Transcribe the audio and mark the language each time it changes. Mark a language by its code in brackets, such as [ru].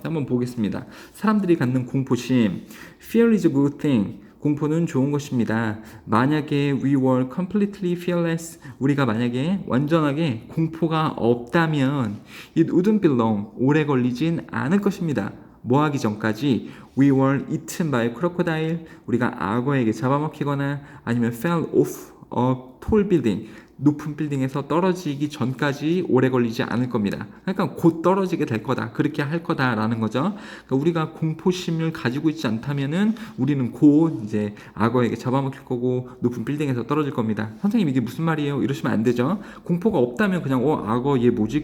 [ko] 한번 보겠습니다. 사람들이 갖는 공포심. [en] Fear is a good thing. [ko] 공포는 좋은 것입니다. 만약에 [en] we were completely fearless, [ko] 우리가 만약에 완전하게 공포가 없다면 [en] it wouldn't be long, [ko] 오래 걸리진 않을 것입니다. 뭐 하기 전까지 [en] we were eaten by crocodile, [ko] 우리가 악어에게 잡아먹히거나 아니면 [en] fell off a tall building, [ko] 높은 빌딩에서 떨어지기 전까지 오래 걸리지 않을 겁니다. 그러니까 곧 떨어지게 될 거다. 그렇게 할 거다라는 거죠. 그러니까 우리가 공포심을 가지고 있지 않다면은 우리는 곧 이제 악어에게 잡아먹힐 거고 높은 빌딩에서 떨어질 겁니다. 선생님 이게 무슨 말이에요? 이러시면 안 되죠. 공포가 없다면 그냥 악어 얘 뭐지?